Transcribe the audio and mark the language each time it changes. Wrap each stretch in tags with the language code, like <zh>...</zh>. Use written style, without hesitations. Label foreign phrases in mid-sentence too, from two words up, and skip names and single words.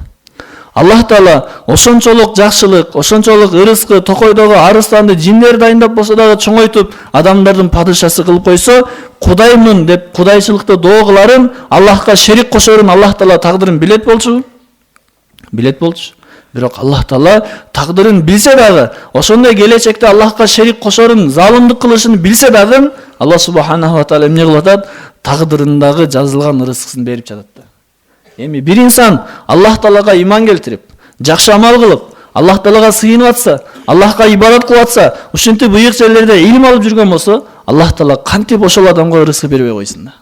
<ky>Аллах Таала ошончолук жакшылык, ошончолук ырыскы, токойдогу арыстанды, жиндер дайындап болсо дагы чоңойтуп, адамдардын падышасы кылып койсо, кудаймын деп кудайчылыкты доо кыларын, Аллахка шерик кошорун Аллах Таала тагдырын билет болчу. Билет болчу. Бирок Аллах Таала тагдырын билсе дагы, ошондой келечекте Аллахка шерик кошорун, залымдык кылышын билсе дагы, Аллах</ky> <ar>سبحانه وتعالى</ar> <ky>эмне кылып атат? Тагдырындагы жазылган ырыскысын берип жатат да. Эми бир инсан Аллах Таалага иман келтирип, жакшы амал кылып, Аллах Таалага сыйынып атса, Аллахка ибадат кылып атса, ушинтип быйык жерлерде илим алып жүргөн болсо, Аллах Таала кантип ошол адамга ырыскы бербей койсун да.</ky>